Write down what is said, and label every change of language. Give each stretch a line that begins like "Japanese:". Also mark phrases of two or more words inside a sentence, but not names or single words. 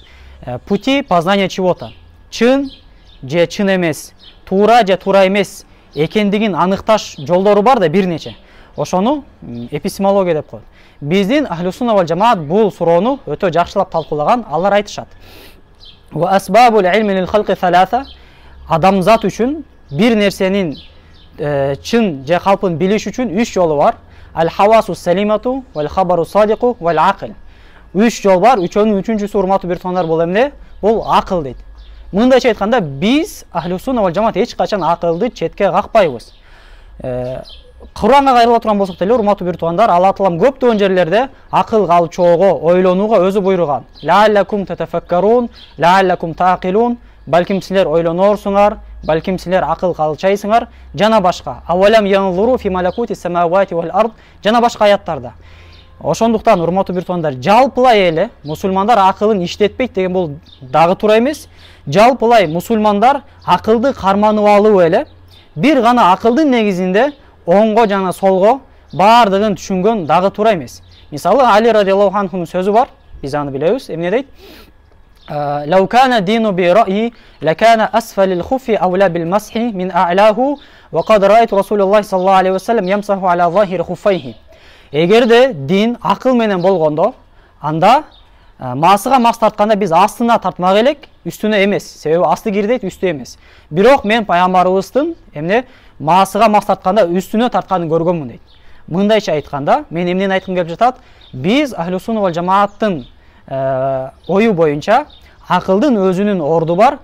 Russian: Пути познания чего-то.
Kyrgyz: Чын же чын эмес, туура же туура эмес экендигин аныкташ жолдору бар да бир нече. Ошону эпистемология деп коет. Биздин Ахлусунна вал жамаат бул суроону өтө жакшылап талкуулаган, алар айтышат.
Arabic: وأسباب العلم للخلق ثلاثة,
Kyrgyz: адамзат үчүн бир нерсенин чын же калпын билиш үчүн 3 жолу бар.
Arabic: الحواس السليمة والخبر الصادق والعقل.
Kyrgyz: 3 жол бар, үчөөнүн үчүнчүсү, урматтуу бир туугандар, бул эмне? Бул акыл дейт. Мындайча айтканда, биз Ахлусунна вал жамаат эч качан акылды четке какпайбыз. Куранга кайрыла турган болсок деле, урматтуу бир туугандар, Алла Таалам көптөгөн жерлерде акылга алчоого, ойлонууга өзү буйруган.
Arabic: لعلكم تتفكرون لعلكم تعقلون,
Kyrgyz: балким силер ойлонорсуңар, балким силер акылга алчайсыңар, жана башка.
Arabic: أولم ينظروا في ملكوت السماوات والأرض,
Kyrgyz: жана башка аяттарда. Ошондуктан урматтуу бир туугандар, жалпылай эле мусулмандар акылын иштетпейт деген бул дагы туура эмес. Жалпылай мусулмандар акылды карманып алуу эле бир гана акылдын негизинде оңго жана солго баардыгын түшүнгөн дагы туура эмес. Мисалы Али
Arabic: رضي الله عنه
Kyrgyz: сөзү бар, биз аны билебиз. Эмне дейт?
Arabic: لو كان الدين برأيي لكان أسفل الخف أولى بالمسح من أعلاه وقد رأيت رسول الله صلى الله عليه وسلم يمسح على ظاهر خفيه.
Kyrgyz: Эгерде дин акыл менен болгондо, анда масыга мас тартканда биз астына тартмак элек, үстүнө эмес. Себеби асты кирдейт, үстү эмес. Бирок мен пайгамбарыбыздын эмне масыга мас тартканда үстүнө тартканын көргөнмүн дейт. Мындайча айтканда, мен эмнени айткым келип жатат? Биз Ахлу Сунна вал Жамааттын ою боюнча акылдын өзүнүн орду бар.